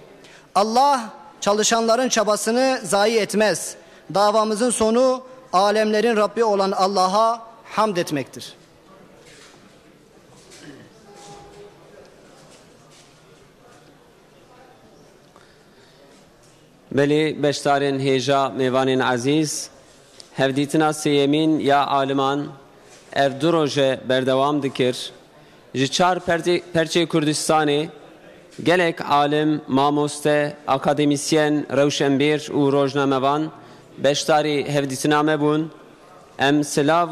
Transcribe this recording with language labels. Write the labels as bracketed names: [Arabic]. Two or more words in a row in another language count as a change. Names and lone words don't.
[Turkish] Allah çalışanların çabasını zayi etmez. Davamızın sonu alemlerin Rabbi olan Allah'a hamd etmektir. [Kurdish] Beli beştarın heja mevanin aziz, hevditina seyemin ya aliman, ev du roje berdevam dikir, ji çar perçe Kurdistanê, gelek alim, mamoste, akademisyen, rewşenbîr û rojnamevan, beştarî hevdîtina me bûn, em silav